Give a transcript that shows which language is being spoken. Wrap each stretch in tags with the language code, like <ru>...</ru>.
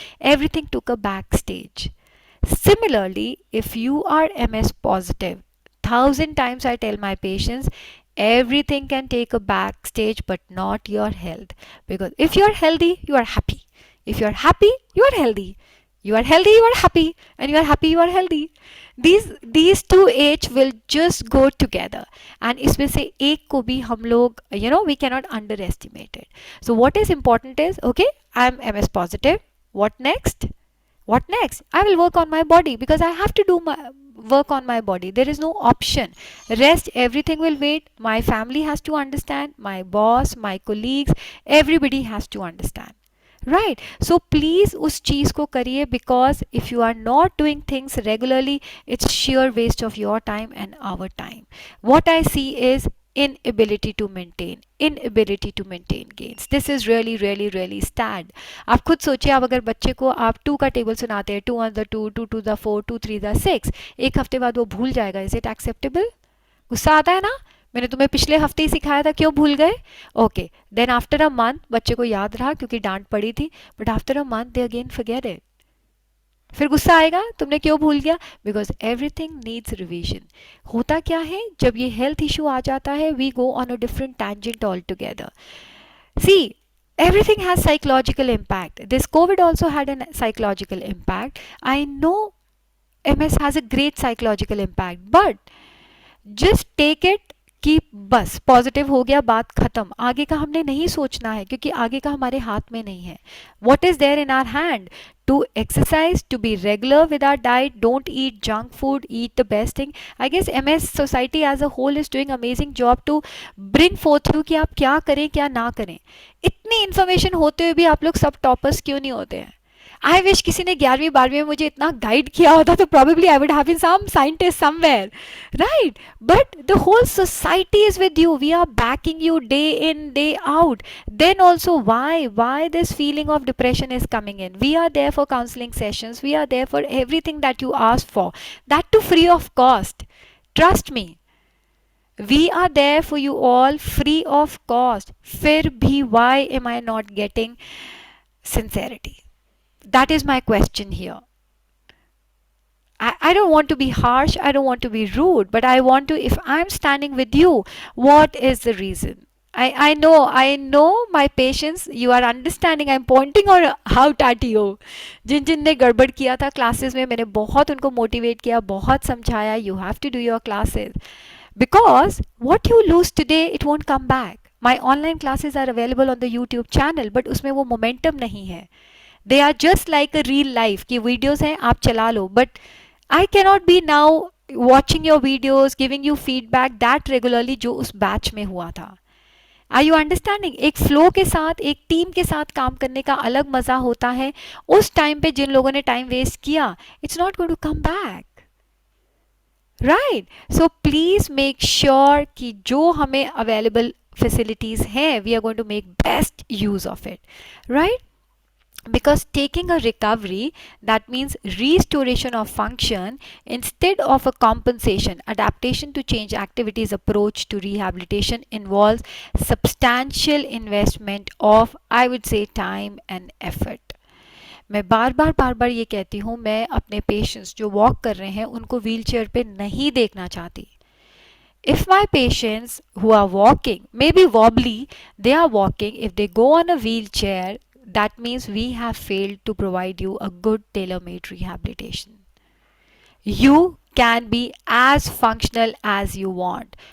<en>Everything took a backstage. Similarly, if you are MS positive, 1,000 times I tell my patients, everything can take a backstage but not your health. Because if you're healthy, you are happy. If you're happy, you are healthy. You are healthy, you are happy. And you are happy, you are healthy. These two H will just go together. And</en> <hi>इसमें से एक को भी हम लोग,</hi> <en>we cannot underestimate it. So what is important is, okay, I'm MS positive. What next? What next? I will work on my body because I have to do my work on my body. There is no option. Rest, everything will wait. My family has to understand. My boss, my colleagues, everybody has to understand. Right? So please</en> <hi>उस चीज़ को करिए</hi> <en>because if you are not doing things regularly, it's sheer waste of your time and our time. What I see is inability to maintain gains. This is really really really sad.</en> <hi>आप खुद सोचिए, आप अगर बच्चे को आप 2 का table सुनाते हैं, 2 1 2, 2 2 4, 2 3 6, एक हफ्ते बाद वो भूल जाएगा.</hi> <en>Is it acceptable?</en> <hi>गुस्सा आता है ना? मैंने तुम्हें पिछले हफ्ते ही सिखाया था, क्यों भूल गए?</hi> <en>okay, then after a month</en> <hi>बच्चे को याद रहा क्योंकि डांट पड़ी थी,</hi> <en>But after a month they again forget it.</en> <hi>फिर गुस्सा आएगा, तुमने क्यों भूल गया?</hi> <en>Because everything needs revision.</en> <hi>होता क्या है, जब ये हेल्थ इशू आ जाता है,</hi> <en>We go on a different tangent altogether. See, everything has psychological impact. This COVID also had a psychological impact. I know MS has a great psychological impact, but just take it</en> <hi>कि बस positive हो गया, बात खत्म. आगे का हमने नहीं सोचना है क्योंकि आगे का हमारे हाथ में नहीं है.</hi> <en>What is there in our hand? To exercise, to be regular with our diet, don't eat junk food, eat the best thing. I guess MS society as a whole is doing amazing job to bring forth you</en> <hi>कि आप क्या करें क्या ना करें. इतनी information होते हुए भी आप लोग सब टॉपर्स क्यों नहीं होते हैं?</hi> <en>I wish</en> <hi>किसी ने 11वीं 12वीं में मुझे इतना गाइड किया होता तो</hi> <en>probably I would have been some scientist somewhere, right? But the whole society is with you. We are backing you day in, day out. Then also why this feeling of depression is coming in? We are there for counseling sessions. We are there for everything that you ask for. That too free of cost. Trust me. We are there for you all free of cost.</en> <hi>फिर भी</hi> <en>why am I not getting sincerity? That is my question here. I don't want to be harsh, I don't want to be rude, but I want to, if I'm standing with you, what is the reason? I know my patients, you are understanding, I'm pointing or out at you.</en> <hi>जिन ने गड़बड़ किया था classes में, मैंने बहुत उनको motivate किया, बहुत समझाया,</hi> <en>you have to do your classes. Because what you lose today, it won't come back. My online classes are available on the YouTube channel, but</en> <hi>उसमें वो momentum नहीं है.</hi> <en>They are just like a real life</en> <hi>कि videos हैं, आप चला लो.</hi> <en>But I cannot be now watching your videos, giving you feedback that regularly</en> <hi>जो उस बैच में हुआ था.</hi> <en>Are you understanding?</en> <hi>एक फ्लो के साथ, एक टीम के साथ काम करने का अलग मज़ा होता है. उस टाइम पे जिन लोगों ने टाइम वेस्ट किया,</hi> <en>it's not going to come back. Right? So please make sure</en> <hi>कि जो हमें</hi> <en>available facilities हैं, we are going to make best use of it, right? Because taking a recovery, that means restoration of function instead of a compensation. Adaptation to change activities approach to rehabilitation involves substantial investment of, I would say, time and effort.</en> <hi>मैं बार बार ये कहती हूँ, मैं अपने patients जो walk कर रहे हैं उनको व्हील चेयर पे नहीं देखना चाहती.</hi> <en>If my patients who are walking, maybe wobbly, they are walking, if they go on a wheelchair, that means we have failed to provide you a good tailor-made rehabilitation. You can be as functional as you want.</en>